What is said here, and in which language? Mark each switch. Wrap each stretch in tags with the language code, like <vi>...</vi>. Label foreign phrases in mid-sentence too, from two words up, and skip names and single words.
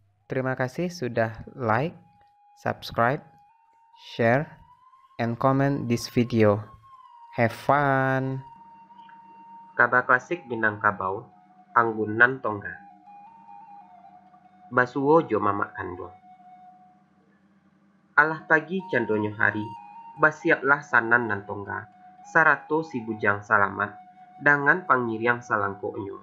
<id>Terima kasih sudah</id> <en>like, subscribe, share, and comment this video. Have fun!</en> <min>Kaba klasik Minangkabau, Anggunan Tongga. Basuwo jo mamak kandung. Alah pagi candonyo hari, basiaplah sanan nan tongga. Sarato si bujang salamat, dengan pangiriang salangkonyo.</min>